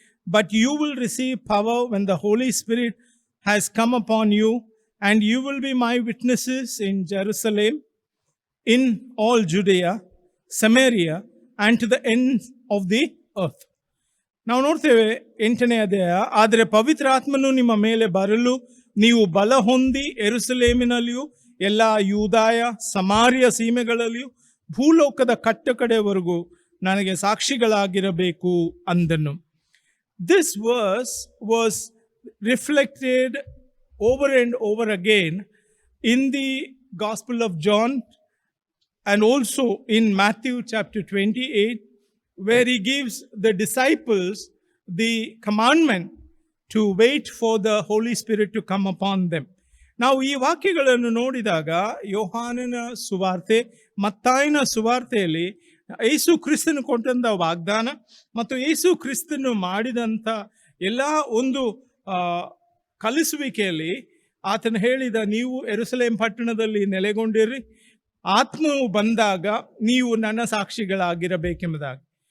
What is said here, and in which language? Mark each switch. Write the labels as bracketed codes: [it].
[en] But you will receive power when the Holy Spirit has come upon you, and you will be my witnesses in Jerusalem, in all Judea, Samaria, and to the ends of the earth. [kn] ನಾವು ನೋಡ್ತೇವೆ 8ನೇ ಅಧ್ಯಾಯ, ಆದರೆ ಪವಿತ್ರಾತ್ಮನು ನಿಮ್ಮ ಮೇಲೆ ಬರಲು ನೀವು ಬಲ ಹೊಂದಿ ಯೆರೂಸಲೇಮಿನಲ್ಲಿಯೂ ಎಲ್ಲ ಯೂದಾಯ ಸಮಾರ್ಯ ಸೀಮೆಗಳಲ್ಲಿಯೂ ಭೂಲೋಕದ ಕಟ್ಟಕಡೆವರೆಗೂ ನನಗೆ ಸಾಕ್ಷಿಗಳಾಗಿರಬೇಕು ಅಂದನು. [en] This verse was reflected over and over again in the Gospel of John and also in Matthew chapter 28, where he gives the disciples the commandment to wait for the Holy Spirit to come upon them. [kn] ನಾವು ಈ ವಾಕ್ಯಗಳನ್ನು ನೋಡಿದಾಗ ಯೋಹಾನನ ಸುವಾರ್ತೆ, ಮತ್ತಾಯನ ಸುವಾರ್ತೆಯಲ್ಲಿ ಯೇಸು ಕ್ರಿಸ್ತನು ಕೊಟ್ಟಂಥ ವಾಗ್ದಾನ ಮತ್ತು ಯೇಸು ಕ್ರಿಸ್ತನು ಮಾಡಿದಂಥ ಎಲ್ಲ ಒಂದು ಕಲಿಸುವಿಕೆಯಲ್ಲಿ ಆತನು ಹೇಳಿದ, ನೀವು ಯೆರೂಸಲೇಮ್ ಪಟ್ಟಣದಲ್ಲಿ ನೆಲೆಗೊಂಡಿರಿ, ಆತ್ಮವು ಬಂದಾಗ ನೀವು ನನ್ನ ಸಾಕ್ಷಿಗಳಾಗಿರಬೇಕೆಂಬುದಾಗಿ.